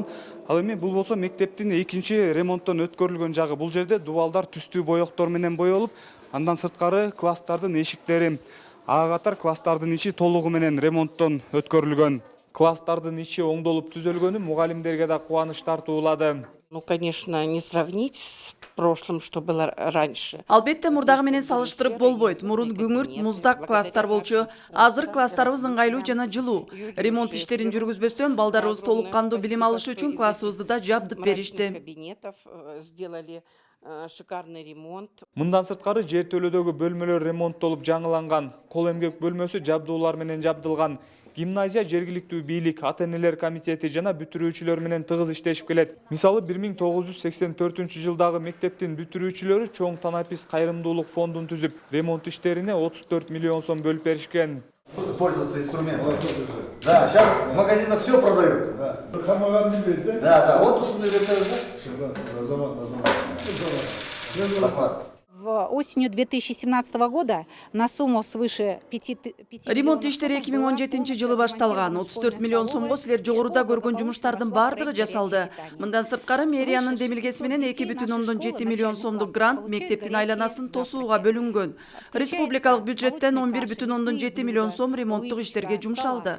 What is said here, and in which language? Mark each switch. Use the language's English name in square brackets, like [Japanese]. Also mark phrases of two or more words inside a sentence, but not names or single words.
[Kyrgyz] Ал эми бул болсо мектептин экинчи ремонттон өткөрүлгөн жагы. Бул жерде дубалдар түстүү боектор менен боелуп, андан сырткары класстардын эшиктери, ага катар класстардын ичи толугу менен ремонттон өткөрүлгөн. Класстардын ичи оңдолуп түзөлгөнү мугалимдерге да кубаныч тартуулады. [Russian] Ну, конечно, не сравнить с прошлым, что было раньше. [Kyrgyz] Албетте мурдагы менен салыштырып болбойт. Мурун күңүрт, муздак класстар болчу. Азыр класстарыбыз ыңгайлуу жана жылуу. Ремонт иштерин жүргүзбөстөн балдарыбыз толук кандуу билим алышы үчүн классыбызды да жабдып беришти. [Russian] Кабинетов сделали шикарный ремонт. [Kyrgyz] Мындан сырткары жер төлөдөгү бөлмөлөр ремонттолуп жаңыланган. Кол эмгек бөлмөсү жабдуулар менен жабдылган. Гимназия жергиликтүү бийлик, ата-энелер комитети жана бүтүрүүчүлөр менен тыгыз иштешип келет. Мисалы 1984-жылдагы мектептин бүтүрүүчүлөрү чоң танапис кайрымдуулук фондун түзүп, ремонт иштерине 34 миллион сом бөлүп беришкен. [Russian] Пользоваться инструментом. Да, сейчас в магазинах все продают. Да, вот усундой Осенью 2017 года на сумму свыше 5 [Kyrgyz] Ремонт иштери 2017-жылы башталган. 34 миллион сомго силер жогоруда көргөн жумуштардын бардыгы жасалды. Мындан сырткары мэриянын демилгеси менен 2,7 миллион сомдук грант мектептин айланасын тосууга бөлүнгөн. Республикалык бюджеттен 11,7 миллион сом ремонттук иштерге жумшалды.